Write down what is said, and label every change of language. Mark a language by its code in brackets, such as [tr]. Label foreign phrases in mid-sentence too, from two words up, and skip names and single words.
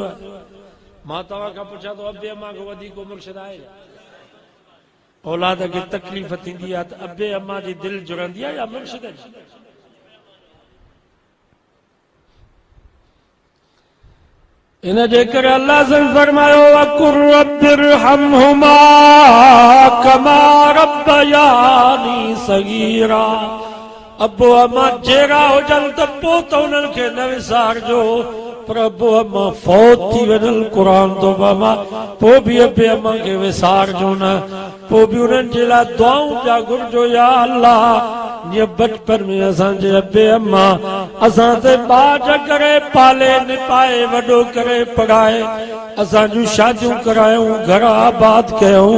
[sd] मां तव्हां खां पुछां थो, अबे अम्मा खां वधीक को मुर्शिद आहे? औलाद खे तकलीफ़ थींदी आहे त अबे अम्मा जी दिलि जुड़ंदी आहे या मुर्शिद जी? इन जे करे अल्लाह से फरमायो, [ar] وقل رب ارحمهما كما ربياني صغيرا. [sd] अबो अम्मा जहिड़ा हुजनि त पोइ त उन्हनि खे न विसारजो, पर अबो अम्मा फौत थी वञनि, क़ुरान तो बाबा, पोइ बि अबे अम्मा खे विसारजो न, पोइ बि उन्हनि जे लाइ दुआऊं पिया घुरिजो। या अल्लाह, जीअं बचपन में असांजे अबे अम्मा असां ते बाज करे पाले निपाए वॾो करे पढ़ाए, असां जूं शादियूं करायूं, घर आबाद कयूं।